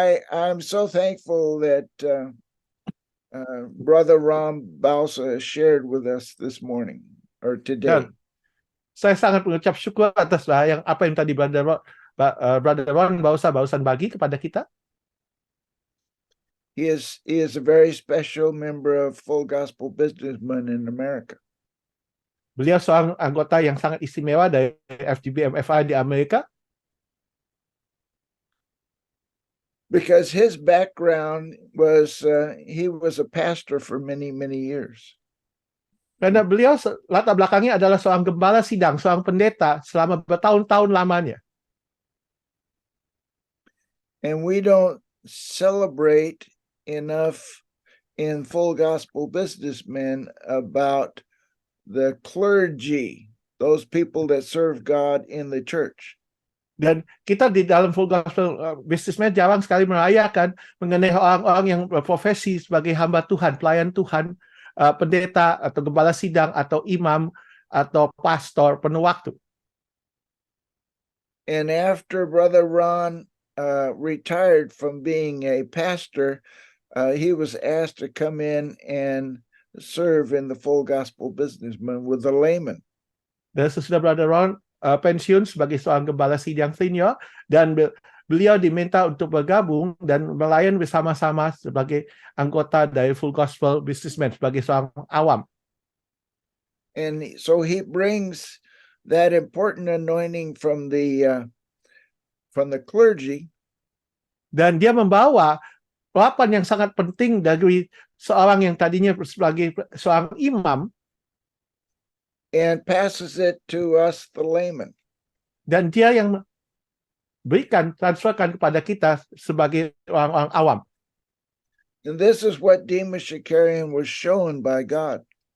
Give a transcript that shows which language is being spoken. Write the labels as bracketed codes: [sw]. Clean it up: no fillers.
[en] I'm so thankful that Brother Ram Balsa shared with us this morning or today. [id] Dan saya sangat mengucap syukur atas apa yang tadi Brother Ron barusan bagi kepada kita. [en] He is a very special member of Full Gospel Businessmen in America. [id] Beliau seorang anggota yang sangat istimewa dari FGB MFI di Amerika. [en] Because his background was he was a pastor for many years. [id] Karena beliau latar belakangnya adalah seorang gembala sidang, seorang pendeta selama bertahun-tahun lamanya. [en] And we don't celebrate enough in Full Gospel Businessmen about the clergy, those people that serve God in the church. [id] Dan kita di dalam Full Gospel Businessmen jarang sekali merayakan mengenai orang-orang yang berprofesi sebagai hamba Tuhan, pelayan Tuhan, pendeta atau gembala sidang atau imam atau pastor penuh waktu. [en] And after Brother Ron retired from being a pastor, he was asked to come in and serve in the Full Gospel Businessmen with the layman. [id] Dan sesudah Brother Ron pensiun sebagai seorang gembala sidang senior, dan beliau diminta untuk bergabung dan melayan bersama-sama sebagai anggota dari Full Gospel Businessmen sebagai seorang awam. [en] And so he brings that important anointing from the clergy. [id] Dan dia membawa urapan yang sangat penting dari seorang yang tadinya sebagai seorang imam, [en] and passes it to us, the layman. [id] dan dia yang transferkan kepada kita sebagai orang-orang awam. [en] And this is what Demas Shakarian was shown by God.